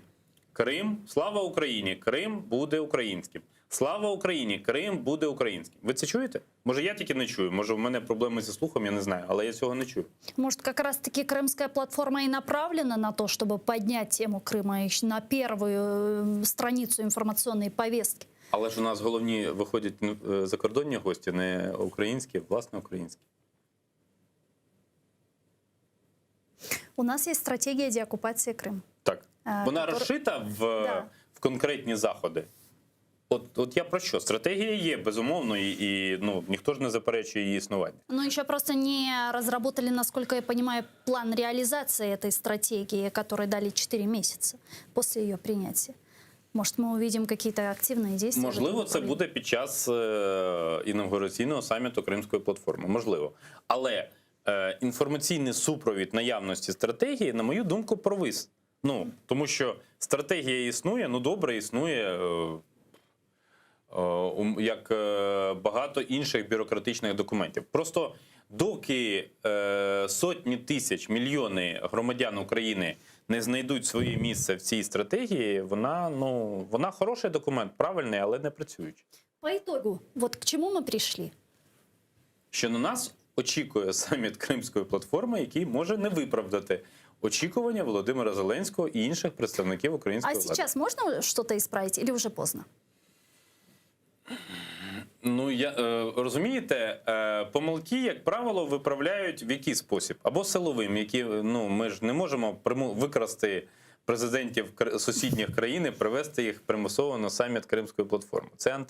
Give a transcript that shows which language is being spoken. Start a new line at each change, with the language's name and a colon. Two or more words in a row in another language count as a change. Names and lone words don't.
Ukrainian: Крим, слава Україні, Крим буде українським. Слава Україні, Крим буде українським. Ви це чуєте? Може, я тільки не чую, може, в мене проблеми зі слухом, я не знаю, але я цього не чую.
Russian: Может, как раз-таки крымская платформа и направлена на то, чтобы поднять тему Крыма еще на первую страницу информационной повестки?
Ukrainian: Але ж у нас головні виходять закордонні гості, не українські, власне, українські.
Russian: У нас есть стратегия деоккупации Крыма.
Ukrainian: Так. Вона розшита в конкретні заходи. От я про що? Стратегія є, безумовно, і ніхто ж не заперечує її існування.
Russian: Но еще просто не разработали, насколько я понимаю, план реализации этой стратегии, который дали 4 месяца после ее принятия. Может, мы увидим какие-то активные действия?
Ukrainian: Можливо, це буде під час інавгураційного саміту Кримської платформи. Можливо. Але інформаційний супровід наявності стратегії, на мою думку, провис. Тому що стратегія існує, добре існує, як багато інших бюрократичних документів. Просто доки сотні тисяч, мільйони громадян України не знайдуть своє місце в цій стратегії, вона хороший документ, правильний, але не працюючий.
Russian: По итогу, вот к чему мы пришли?
Ukrainian: Що на нас очікує саміт Кримської платформи, який може не виправдати очікування Володимира Зеленського і інших представників української влади.
Russian: А сейчас можно что-то исправить или уже поздно?
Ukrainian: Розумієте, помилки, як правило, виправляють в який спосіб? Або силовим, які, ми ж не можемо викрасти президентів сусідніх країн і привести їх примусово на саміт Кримської платформи.